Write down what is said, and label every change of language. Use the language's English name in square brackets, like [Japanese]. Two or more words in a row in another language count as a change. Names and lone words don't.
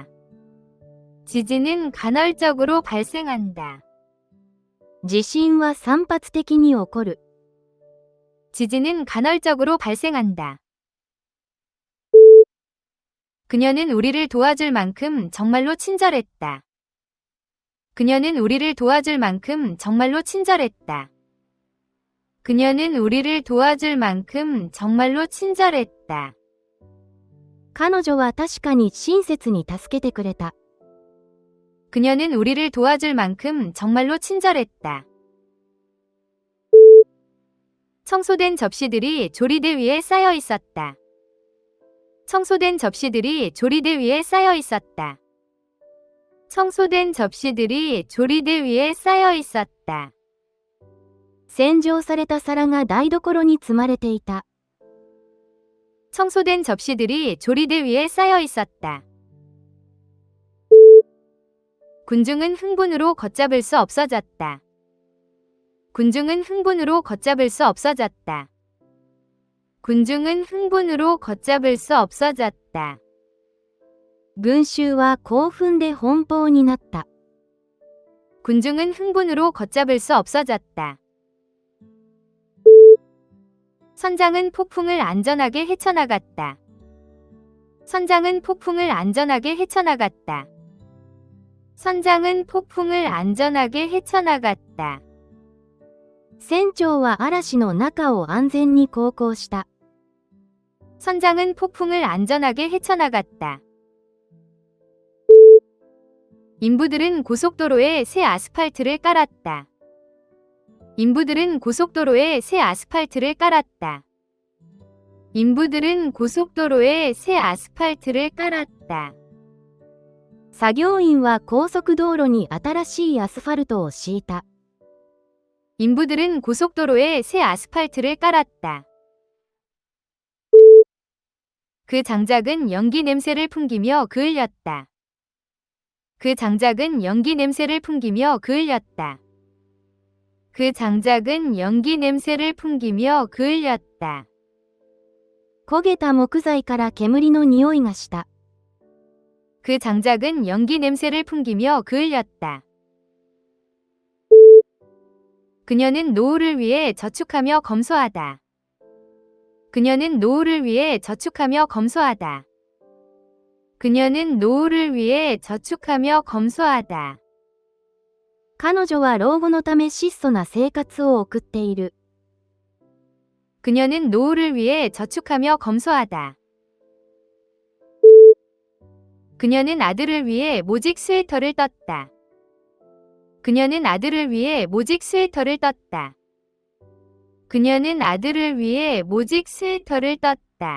[Korean] 지진은 간헐적으로 발생한다. [Japanese] 地震は散発的に起こる。 [Korean] 지진은 간헐적으로 발생한다. 그녀는 우리를 도와줄 만큼 정말로 친절했다. 그녀는 우리를 도와줄 만큼 정말로 친절했다. 그녀는 우리를 도와줄 만큼 정말로 친절했다. [Japanese] 彼女は確かに親切に助けてくれた。 [Korean] 그녀는 우리를 도와줄 만큼 정말로 친절했다. 청소된 접시들이 조리대 위에 쌓여 있었다. 청소된 접시들이 조리대 위에 쌓여 있었다. 청소된 접시들이 조리대 위에 쌓여 있었다. [Japanese] 洗浄された皿が台所に積まれていた。 [Korean] 청소된 접시들이 조리대 위에 쌓여 있었다. 군중은 흥분으로 걷잡을 수 없어졌다. 군중은 흥분으로 걷잡을 수 없어졌다. 군중은 흥분으로 걷잡을 수 없어졌다. [Japanese] 群衆は興奮で奔放になった。 [Korean] 군중은 흥분으로 걷잡을 수 없어졌다. 선장은 폭풍을 안전하게 헤쳐나갔다. 선장은 폭풍을 안전하게 헤쳐나갔다. 선장은 폭풍을 안전하게 헤쳐나갔다. [Japanese] 船長は嵐の中を安全に航行した。 [Korean] 선장은 폭풍을 안전하게 헤쳐나갔다. 인부들은 고속도로에 새 아스팔트를 깔았다. 인부들은 고속도로에 새 아스팔트를 깔았다. 인부들은 고속도로에 새 아스팔트를 깔았다. [Japanese] 作業員は高速道路に新しいアスファルトを敷いた。 [Korean] 인부들은 고속도로에 새 아스팔트를 깔았다. 그 장작은 연기 냄새를 풍기며 그을렸다. 그 장작은 연기 냄새를 풍기며 그을렸다. 그 장작은 연기 냄새를 풍기며 그을렸다. [Japanese] 焦げた木材から煙の匂いがした。 [Korean] 그 장작은 연기 냄새를 풍기며 그을렸다. 그녀는 노후를 위해 저축하며 검소하다. 그녀는 노후를 위해 저축하며 검소하다. 그녀는 노후를 위해 저축하며 검소하다. [Japanese] 彼女は老後のため質素な生活を送っている。 [Korean] 그녀는 노후를 위해 저축하며 검소하다. 그녀는 아들을 위해 모직 스웨터를 떴다. 그녀는 아들을 위해 모직 스웨터를 떴다. 그녀는 아들을 위해 모직 스웨터를 떴다.